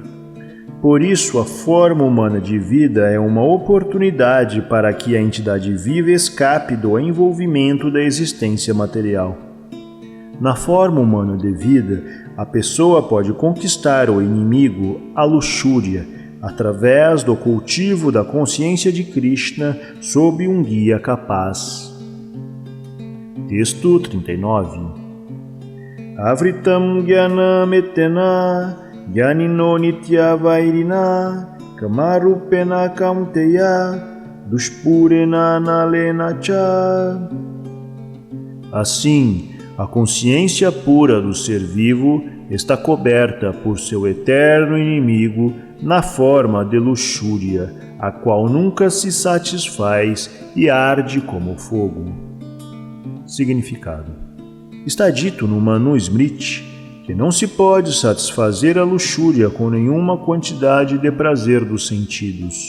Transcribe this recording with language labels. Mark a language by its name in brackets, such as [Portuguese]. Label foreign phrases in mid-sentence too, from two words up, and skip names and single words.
[Portuguese] Por isso, a forma humana de vida é uma oportunidade para que a entidade viva escape do envolvimento da existência material. Na forma humana de vida, a pessoa pode conquistar o inimigo, a luxúria, através do cultivo da consciência de Krishna sob um guia capaz. Texto 39. [Sanskrit] आवृतं ज्ञानम् एतेन ज्ञानिनो नित्य वैरिणा कामरूपेण कौन्तेय दुष्पूरेण अनलेन च. [Portuguese] Assim, a consciência pura do ser vivo está coberta por seu eterno inimigo na forma de luxúria, a qual nunca se satisfaz e arde como fogo. Significado: está dito no Manu Smriti que não se pode satisfazer a luxúria com nenhuma quantidade de prazer dos sentidos.